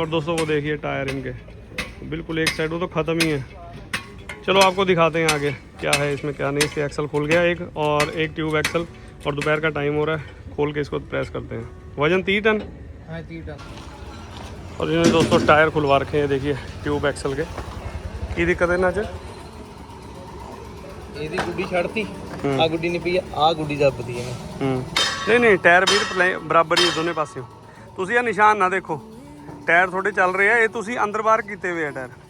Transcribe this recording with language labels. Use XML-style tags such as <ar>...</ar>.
<hi>और दोस्तों वो देखिए टायर इनके बिल्कुल एक साइड, वो तो ख़त्म ही है। चलो आपको दिखाते हैं आगे क्या है इसमें क्या नहीं। इसके एक्सल खुल गया एक, और एक ट्यूब एक्सल, और दोपहर का टाइम हो रहा है, खोल के इसको प्रेस करते हैं। वजन 30 टन। हाँ 30 टन। और इन्होंने दोस्तों टायर खुलवा रखे हैं, देखिए ट्यूब एक्सल के।</hi> <pa>की दिक्कत है ना च ਇਹਦੀ ਗੁੱਡੀ ਛੱਡਤੀ, ਆ ਗੁੱਡੀ ਨਹੀਂ ਪਈ, ਆ ਗੁੱਡੀ ਦੱਬਦੀ ਹੈ।</pa> <hi>नहीं टायर भी बराबर ही दोनों पासे।</hi> <pa>ਤੁਸੀਂ ਇਹ ਨਿਸ਼ਾਨ ਨਾ ਦੇਖੋ, ਟਾਇਰ ਤੁਹਾਡੇ ਚੱਲ ਰਹੇ ਆ, ਇਹ ਤੁਸੀਂ ਅੰਦਰ ਬਾਹਰ ਕੀਤੇ ਹੋਏ ਆ ਟਾਇਰ।</pa>